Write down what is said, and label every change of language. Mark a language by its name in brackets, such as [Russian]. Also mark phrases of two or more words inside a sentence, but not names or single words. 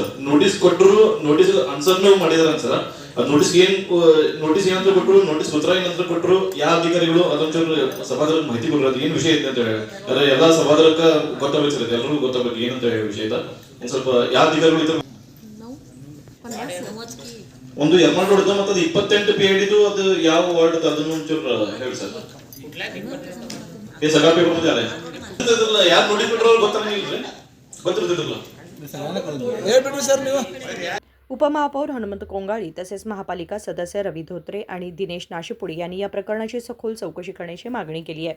[Kannada] ನೋಟಿಸ್ ಕೊಟ್ಟರು ನೋಟಿಸ್ ಆನ್ಸರ್ ಮಾಡಿದಾರ ಸರ್. ಅದ್ ನೋಟಿಸ್ ಏನಂತ ಕೊಟ್ಟರು ನೋಟಿಸ್ ಉತ್ತರ ಏನಂತ ಕೊಟ್ಟರು ಯಾವ ಅಧಿಕಾರಿಗಳು ಅದೊಂಚೂರು ಸಭಾದರ ಮಾಹಿತಿ ಕೊಡ್ರಿ ಏನ್ ವಿಷಯ ಐತೆ ಅಂತ ಹೇಳಿ ಅದ್ರ ಎಲ್ಲಾ ಸಭಾದರಕ್ಕ ಗೊತ್ತಾಗಬೇಕು ಸರ್. ಎಲ್ಲರಿಗೂ ಗೊತ್ತಾಗಬೇಕು ಏನಂತ ಹೇಳಿ ವಿಷಯ ಇದೆ. ಒಂದ್ ಸ್ವಲ್ಪ ಯಾವ ಅಧಿಕಾರಿಗಳು ಇದ್ರ ಒಂದು ಯರ್ಮಾಳ್ ರೋಡ್ ಮತ್ತೆ ಅದು 28 PID ಅದು ಯಾವ ವಾರ್ಡ್ ಅದನ್ನು ಒಂಚೂರು ಹೇಳಿ ಸರ್. [Marathi] हे सगळा पेपर मध्ये आलाय यार [English] notice petrol [Marathi] ಗೊತ್ತಿರಲಿಲ್ಲ. उपमहापौर हनुमंत कोंगाळी तसेच महापालिका सदस्य रवी धोत्रे आणि दिनेश नाशिपुडी यांनी या प्रकरणाची सखोल चौकशी करण्याची मागणी केली आहे.